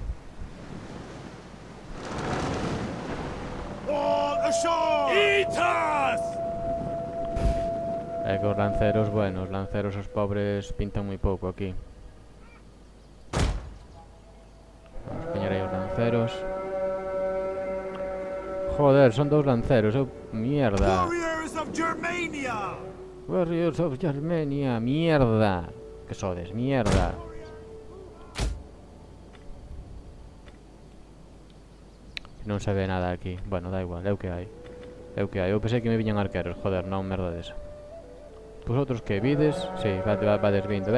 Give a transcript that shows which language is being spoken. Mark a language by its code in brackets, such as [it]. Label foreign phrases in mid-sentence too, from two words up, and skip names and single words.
[gl] É que os lanceros, bueno, os lanceros os pobres pintan moi pouco aquí. Vamos a poñer aí os lanceros. Joder, son dous lanceros, mierda. [en] Warriors of Germania, [es] mierda. [gl] Que sodes, mierda. Non se ve nada aquí. Bueno, da igual, é o que hai. Eu pensei que me viñan arqueros, joder, non merda desa. Vosotros que vides? Sí, vades vindo.